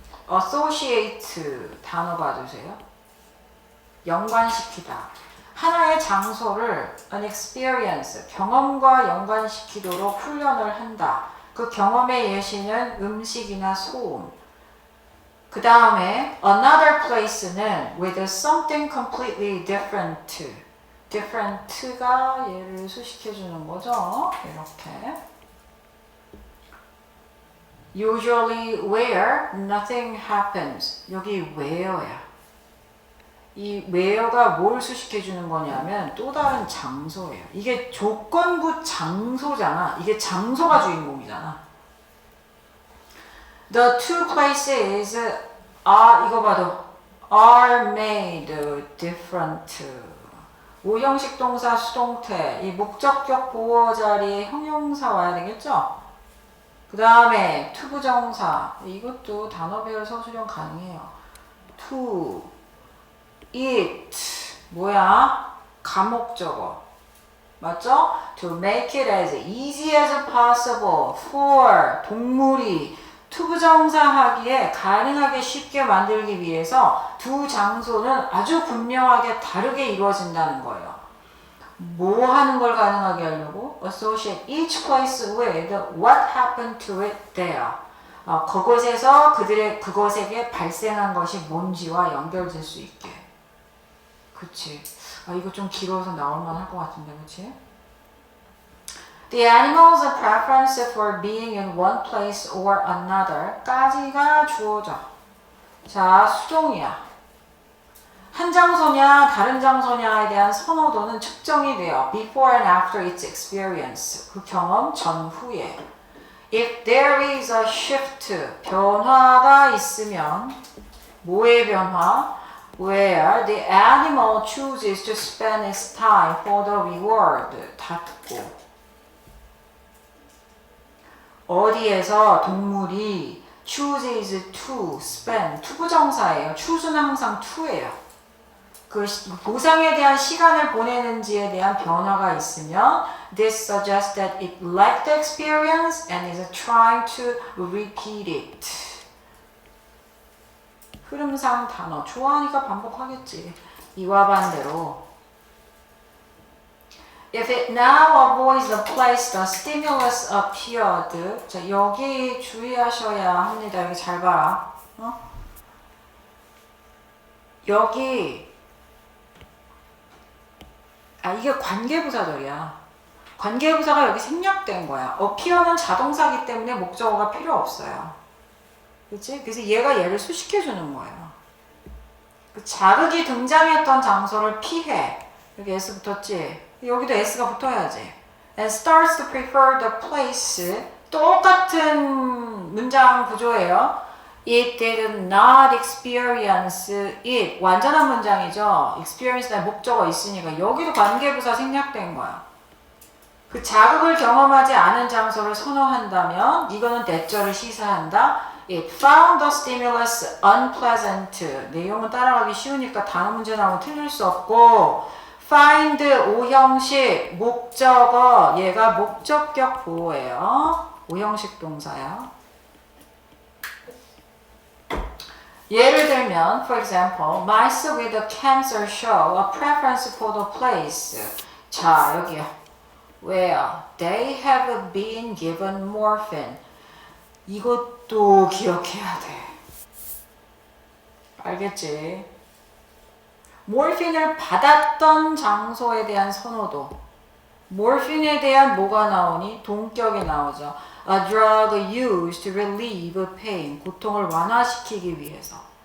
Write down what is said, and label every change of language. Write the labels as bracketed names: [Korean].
[Korean] associate 단어 봐주세요. 연관시키다. 하나의 장소를 [English] an experience, [Korean] 경험과 연관시키도록 훈련을 한다. 그 경험의 예시는 음식이나 소음. 그 다음에 [English] another place는 with something completely different. [Korean] different가 얘를 수식해주는 거죠. 이렇게. [English] usually where nothing happens. [Korean] 여기 where야. 이 where가 뭘 수식해주는 거냐면 또 다른 장소예요. 이게 조건부 장소잖아. 이게 장소가 주인공이잖아. [English] The two places [Korean] 이거 봐도 [English] are made different. [Korean] 오형식 동사 수동태. 이 목적격 보호 자리에 형용사 와야 되겠죠? 그 다음에 투부정사. 이것도 단어 배열 서술형 가능해요. to, it. 뭐야? 가목적어. 맞죠? [English] To make it as easy as possible for [Korean] 동물이 투부정사하기에 가능하게 쉽게 만들기 위해서 두 장소는 아주 분명하게 다르게 이루어진다는 거예요. 뭐 하는 걸 가능하게 하려고? [English] Associate each place with what happened to it there. [Korean] 그곳에서 그것에게 발생한 것이 뭔지와 연결될 수 있게. 그치. 이거 좀 길어서 나올만 할 것 같은데, 그치? [English] The animal's preference for being in one place or another [Korean] 까지가 주어져. 자, 수동이야. 한 장소냐 다른 장소냐에 대한 선호도는 측정이 돼요. [English] Before and after its experience. [Korean] 그 경험 전후에. [English] If there is a shift, [Korean] 변화가 있으면 뭐의 변화? [English] Where the animal chooses to spend its time for the reward. [Korean] 닫고. 어디에서 동물이 [English] chooses to spend, [Korean] 투부정사예요. choose는 항상 to예요. 그 보상에 대한 시간을 보내는지에 대한 변화가 있으면 [English] this suggests that it liked the experience and is trying to repeat it. [Korean] 흐름상 단어 좋아하니까 반복하겠지. 이와 반대로 [English] If it now avoids the place the stimulus appeared. [Korean] 자, 여기 주의하셔야 합니다. 여기 잘 봐라. 여기 이게 관계부사절이야. 관계부사가 여기 생략된 거야. appear는 자동사기 때문에 목적어가 필요 없어요. 그치? 그래서 얘를 수식해주는 거예요. 그 자극이 등장했던 장소를 피해. 여기 S 붙었지? 여기도 S가 붙어야지. [English] And starts to prefer the place. [Korean] 똑같은 문장 구조예요. [English] It did not experience it. [Korean] 완전한 문장이죠. experience나 목적어 있으니까 여기도 관계부사 생략된 거야. 그 자극을 경험하지 않은 장소를 선호한다면 이거는 대절을 시사한다. [English] It found the stimulus unpleasant. [Korean] 내용은 따라가기 쉬우니까 단어 문제 나오면 틀릴 수 없고 find 오형식 목적어 얘가 목적격 보호예요. 오형식 동사야. 예를 들면 [English] for example mice with a cancer show a preference for the place. [Korean] 자 여기요. [English] Where they have been given morphine. [Korean] 이것도 기억해야 돼. 알겠지? 몰핀을 받았던 장소에 대한 선호도. 몰핀에 대한 뭐가 나오니? 동격이 나오죠. [English] A drug used to relieve pain. [Korean] 고통을 완화시키기 위해서.